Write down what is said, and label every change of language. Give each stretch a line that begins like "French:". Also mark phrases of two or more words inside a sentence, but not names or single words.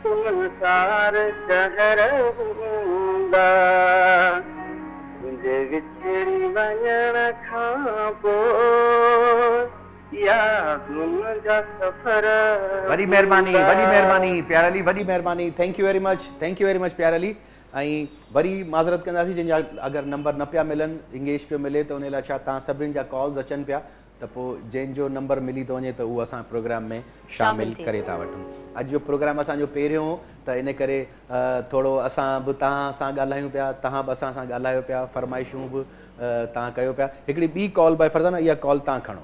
Sindhi: सुनसार शहर हूंदा तुंहिंजे विछड़ी वञण खां पोइ यादुनि जा सफ़र वॾी महिरबानी प्यारली वॾी महिरबानी
English: thank you very much
Sindhi: प्यारली ऐं वरी माज़रत कंदासीं जंहिंजा अगरि नंबर न पिया मिलनि इंगेज पियो मिले त उन लाइ छा तव्हां सभिनीनि जा कॉल्स अचनि पिया त पोइ जंहिंजो नंबर मिली थो वञे त उहो असां प्रोग्राम में शामिल करे था वठूं अॼु जो प्रोग्राम असांजो पहिरियों हो त इन करे थोरो असां बि तव्हां सां ॻाल्हायूं पिया तव्हां बि असां सां ॻाल्हायो पिया फरमाइशूं बि तव्हां कयो पिया हिकिड़ी ॿी
English: call by
Sindhi: फरज़ाना इहा कॉल तव्हां खणो